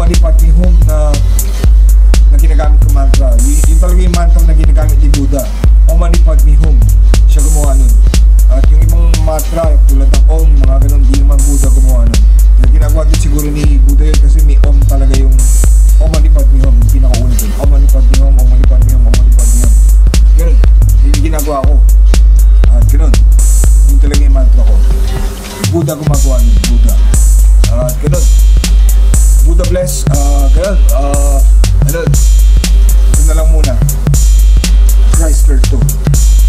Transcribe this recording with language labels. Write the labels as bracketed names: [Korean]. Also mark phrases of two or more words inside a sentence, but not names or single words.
[Sanskrit] ॐ मणि पद्मे हूँ [Filipino] na na ginagamit ko mantra. Yun talaga yung mantra na ginagamit ni Buddha. [Sanskrit] ॐ मणि पद्मे हूँ. [Filipino] Siya gumawa nun. At yung ibang mantra, tulad ng Om, mga ganun, di naman Buddha gumawa nun. Yung ginagawa din siguro ni Buddha yun kasi may Om talaga yung [Sanskrit] ॐ मणि पद्मे हूँ, [Filipino] yung pinakauna dun. [Sanskrit] ॐ मणि पद्मे हूँ, ॐ मणि पद्मे हूँ, ॐ मणि पद्मे हूँ. [Filipino] Ganun, yun yung ginagawa ko. At ganun, yun talaga yung mantra ko. Buddha gumagawa nun, Buddha. At ganun, Buddha bless, ganun, ano, ito na lang muna. Christ 2.